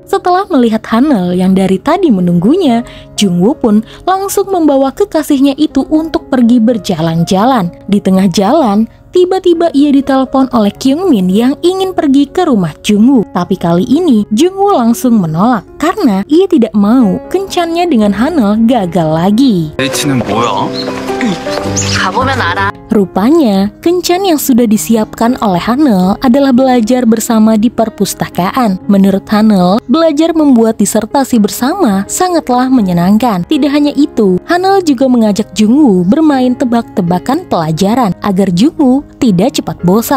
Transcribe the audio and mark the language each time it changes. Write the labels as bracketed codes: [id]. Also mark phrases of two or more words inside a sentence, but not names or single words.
[id] Setelah melihat Hanul yang dari tadi menunggunya, Jungwoo pun langsung membawa kekasihnya itu untuk pergi berjalan-jalan. Di tengah jalan, tiba-tiba ia ditelepon oleh Kyungmin yang ingin pergi ke rumah Jungwoo. Tapi kali ini Jungwoo langsung menolak karena ia tidak mau kencannya dengan Hanul gagal lagi. [ko] 데이트는 뭐야? 가보면 알아. [id] Rupanya, kencan yang sudah disiapkan oleh Hanul adalah belajar bersama di perpustakaan. Menurut Hanul, belajar membuat disertasi bersama sangatlah menyenangkan. Tidak hanya itu, Hanul juga mengajak Jungwoo bermain tebak-tebakan pelajaran agar Jungwoo tidak cepat bosan.